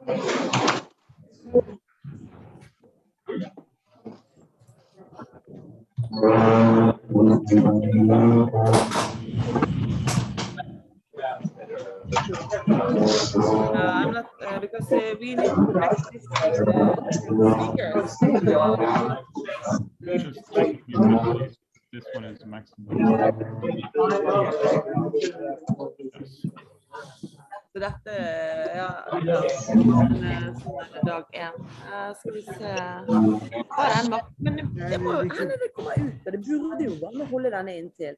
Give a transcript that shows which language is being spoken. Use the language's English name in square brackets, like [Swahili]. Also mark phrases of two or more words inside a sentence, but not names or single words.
[English] I'm not because we need to connect this speakers. This one is maximum. [Norwegian] Så dette, ja, sånn er det dag 1. Skal vi se. Har den makt, men det må jo hende det kommer ut, og det burde jo bare holde denne inntil.